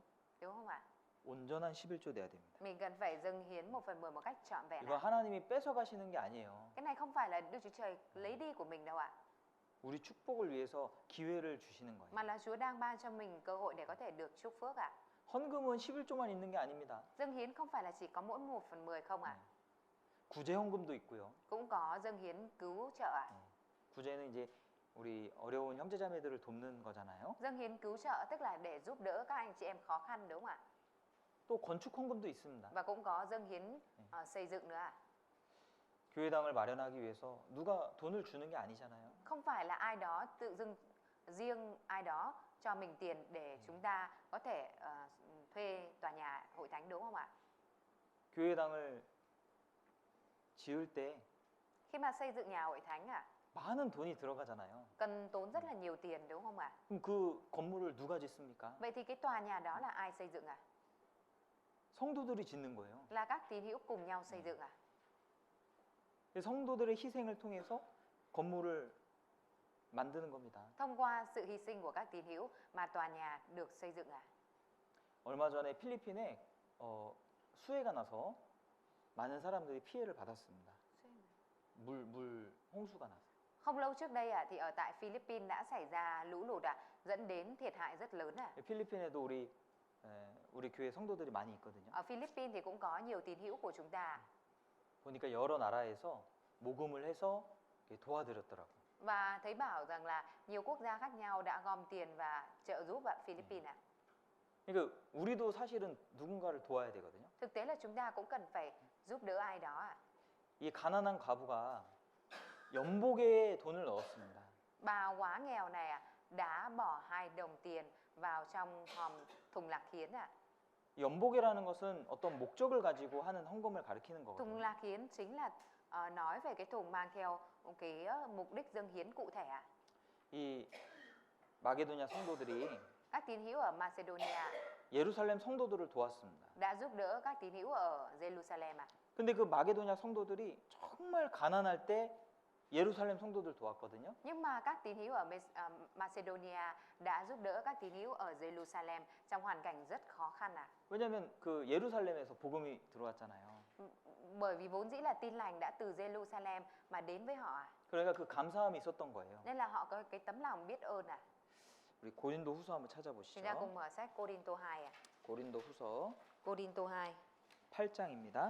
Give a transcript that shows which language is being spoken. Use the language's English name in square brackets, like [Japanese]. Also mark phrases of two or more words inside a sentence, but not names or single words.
[Vietnamese] Đúng không ạ? [Korean] 온전한 11조 돼야 됩니다. [Vietnamese] Mình cần phải dâng hiến 1/10 một cách trọn vẹn [Korean] 이거 [Vietnamese] ạ. [Korean] 하나님이 뺏어 가시는 게 아니에요. [Vietnamese] Cái này không phải là Đức Chúa Trời lấy đi của mình đâu ạ. [Korean] 우리 축복을 위해서 기회를 주시는 거예요. [Vietnamese] mà là Chúa đang ban cho mình cơ hội để có thể được chúc phước ạ. [Korean] 헌금은 11조만 있는 게 아닙니다. [Vietnamese] Dâng hiến không phải là chỉ có mỗi 1/10 không ạ? [Korean] 구제 헌금도 있고요. [Vietnamese] Cũng có dâng hiến cứu trợ ạ. [Korean] 구제는 이제 우리 어려운 형제자매들을 돕는 거잖아요. [Vietnamese] Dâng hiến cứu trợ tức là để giúp đỡ các anh chị em khó khăn đúng không ạ? [Korean] 또 건축 헌금도 있습니다. [Vietnamese] Và cũng có dâng hiến xây dựng nữa ạ. [Korean] 교회당을 마련하기 위해서 누가 돈을 주는 게 아니잖아요. [Vietnamese] Không phải là ai đó tự dưng riêng ai đó cho mình tiền để chúng ta có thể thuê tòa nhà hội thánh đúng không ạ? [Korean] 교회당을 지을 때 [Vietnamese] Khi mà xây dựng nhà hội thánh ạ, [Korean] 많은 돈이 들어가잖아요. [Vietnamese] cần tốn rất là nhiều tiền đúng không ạ? [Korean] 그럼 그 건물을 누가 짓습니까? [Vietnamese] Vậy thì cái tòa nhà đó là ai xây dựng ạ? [Korean] 성도들이 짓는 거예요. [Vietnamese] Là các tín hữu cùng nhau xây dựng ạ. [Korean] 성도들의 희생을 통해서 건물을 만드는 겁니다. [Vietnamese] Thông qua sự hy sinh của các tín hữu mà tòa nhà được xây dựng ạ. [Korean] 얼마 전에 필리핀에 수해가 나서 많은 사람들이 피해를 받았습니다. 물 홍수가 나서. [Vietnamese] Không lâu trước đây thì ở tại Philippines đã xảy ra lũ lụt dẫn đến thiệt hại rất lớn ạ. [Korean] 필리핀에도 우리 교회 성도들이 많이 있거든요. [Vietnamese] Ở Philippines thì cũng có nhiều tín hữu của chúng ta. [Korean] 보니까 여러 나라에서 모금을 해서 도와드렸더라고. [Vietnamese] Và thấy bảo rằng là nhiều quốc gia khác nhau đã gom tiền và trợ giúp Philippines ạ. [Korean] 그러니까 우리도 사실은 누군가를 도와야 되거든요. [Vietnamese] Thực tế là chúng ta cũng cần phải giúp đỡ ai đó ạ. [Korean] 이 가난한 과부가 연복에 돈을 넣었습니다. [Vietnamese] Bà quá nghèo này đã bỏ 2 đồng tiền vào trong hòm thùng lạc hiến ạ. [Korean] 연복이라는 것은 어떤 목적을 가지고 하는 헌금을 가리키는 [Vietnamese] Thùng [Korean] 거거든요. [Vietnamese] lạc hiến chính là nói về cái thùng mang theo cái mục đích dâng hiến cụ thể ạ. [Korean] 이 마게도냐 성도들이 [Vietnamese] Các tín hữu ở Macedonia [Korean] 예루살렘 성도들을 도왔습니다. [Vietnamese] đã giúp đỡ các tín hữu ở Jerusalem ạ. [Korean] 근데 그 마게도냐 성도들이 정말 가난할 때 예루살렘 성도들 도왔거든요. [Vietnamese] Nhưng mà các tín hữu ở Macedonia đã giúp đỡ các tín hữu ở Jerusalem trong hoàn cảnh rất khó khăn ạ. [Korean] 왜냐하면 그 예루살렘에서 복음이 들어왔잖아요. [Vietnamese] Bởi vì vốn dĩ là tin lành đã từ Jerusalem mà đến với họ ạ. [Korean] 그러니까 그 감사함이 있었던 거예요. [Vietnamese] Nên là họ có cái tấm lòng biết ơn ạ. [Korean] 우리 고린도 후서 한번 [Vietnamese] Chúng ta [Korean] 찾아보시죠. [Vietnamese] cùng mở sách Cô-rin-tô 2 ạ. [Korean] 고린도 후서 [Vietnamese] Cô-rin-tô 2 [Korean] 8장입니다.